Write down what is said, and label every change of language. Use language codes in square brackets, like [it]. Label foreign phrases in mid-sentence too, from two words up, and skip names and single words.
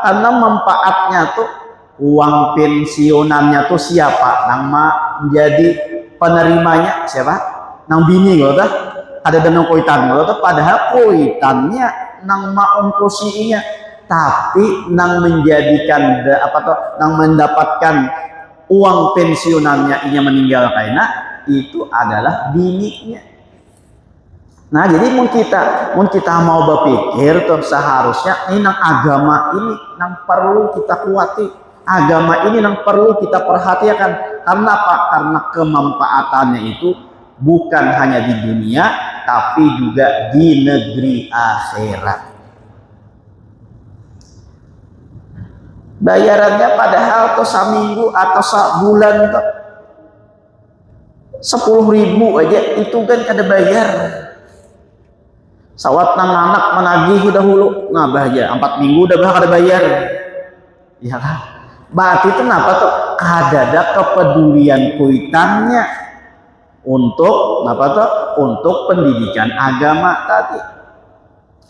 [bjn] Karena manfaatnya tuh uang pensiunannya tuh siapa nang menjadi penerimanya siapa nang bini loh dah ada dana kuitan loh dah padahal kuitannya nang ongkosinya tapi nang menjadikan nang mendapatkan uang pensiunannya inya meninggal karena itu adalah bininya. Nah jadi mun kita mau berpikir tuh seharusnya ini nang agama ini nang perlu kita kuati. [id] Agama ini yang perlu kita perhatikan karena apa? Karena kemanfaatannya itu bukan hanya di dunia tapi juga di negeri akhirat. Bayarannya padahal tuh seminggu atau sebulan tuh 10.000 aja itu kan ada bayar. [bjn] Sawat nang anak menagih dahulu nah bahaya 4 minggu udah ada bayar. [id] Ya kan? Berarti kenapa tuh ada kepedulian kuitannya untuk untuk pendidikan agama tadi.